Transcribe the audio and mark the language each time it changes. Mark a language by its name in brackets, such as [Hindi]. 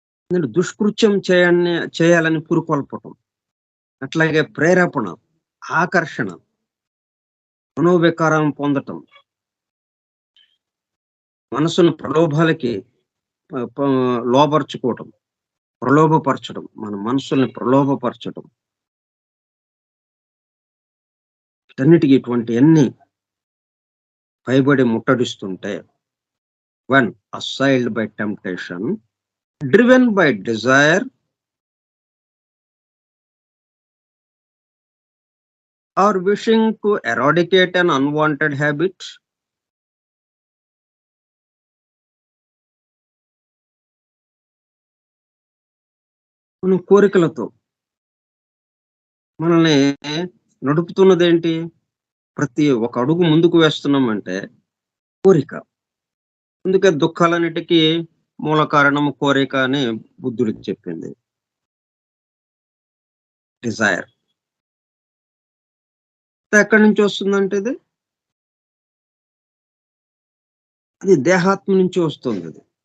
[Telugu] నేను దుష్కృత్యం చేయాలని పురుకొల్పటం. అట్లాగే ప్రేరేపణ, ఆకర్షణ, మనోవికారం పొందటం, మనసును ప్రలోభాలకి ప ప లోబరుచుకోవటం, ప్రలోభపరచడం, మన మనసుల్ని ప్రలోభపరచడం. వీటన్నిటికి ఇటువంటియన్నీ పైబడి ముట్టడిస్తుంటే [English] when assailed by temptation, driven by desire or wishing to eradicate an unwanted habit, [Telugu] మనం కోరికలతో మనల్ని నడుపుతున్నదేంటి? ప్రతి ఒక అడుగు ముందుకు వేస్తున్నామంటే కోరిక. అందుకే దుఃఖాలన్నిటికీ మూల కారణం కోరిక అని బుద్ధుడికి చెప్పింది. డిజైర్. ఎక్కడి నుంచి వస్తుందంటే అది దేహాత్మ నుంచి వస్తుంది అది.